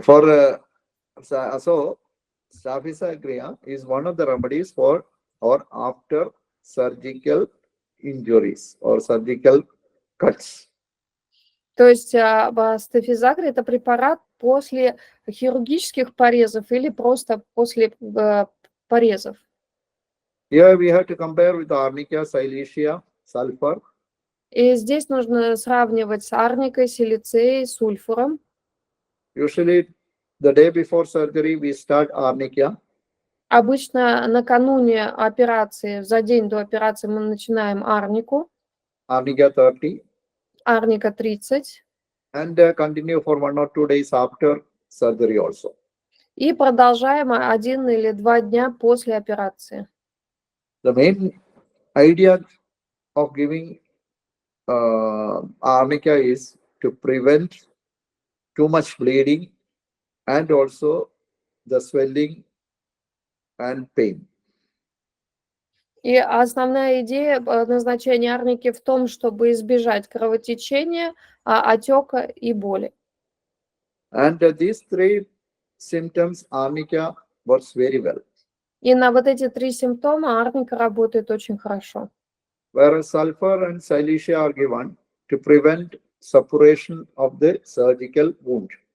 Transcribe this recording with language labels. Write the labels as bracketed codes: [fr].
[en] For so Staphysagria is one of the remedies for or after surgical injuries or surgical cuts. [ru] То есть стафизагрия – это препарат после хирургических порезов или просто после порезов. [en] Here we have to compare with arnica, silicea, sulfur. [ru] И здесь нужно сравнивать с арникой, силицеей, сульфуром. [en] Usually the day before surgery we start arnica. [ru] Обычно накануне операции, за день до операции мы начинаем арнику. [en] Arnica 30. [ru] Арника 30. [en] And continue for 1 or 2 days after surgery also. [ru] И продолжаем 1 или 2 дня после операции. [en] The main idea of giving arnica is to prevent too much bleeding and also the swelling and pain. [ru] И основная идея назначения арники в том, чтобы избежать кровотечения, отека и боли. [en] And these 3 symptoms arnica works very well. [ru] И на вот эти 3 симптома арника работает очень хорошо. [en] Whereas sulfur and silicea are given to prevent suppuration of the surgical wound.